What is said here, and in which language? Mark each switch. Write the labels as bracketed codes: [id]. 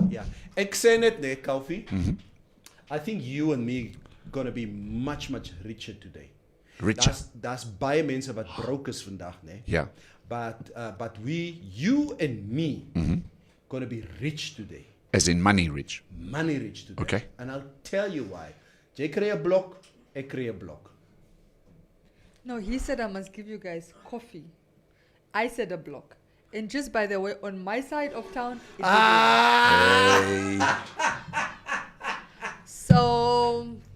[af] Yeah. Ek sê net nee, Kaufi. [en] I think you and me gonna be much richer today. Richer. [af] Daar's baie mense wat broke is vandag, nee. [en] Yeah. But you and me gonna be rich today. As in money rich. Money rich today. Okay. And I'll tell you why. [af] Jy kry 'n blok, ek kry 'n blok. [en] No, he said I must give you guys coffee. I said a block. And just by the way, on my side of town, it's so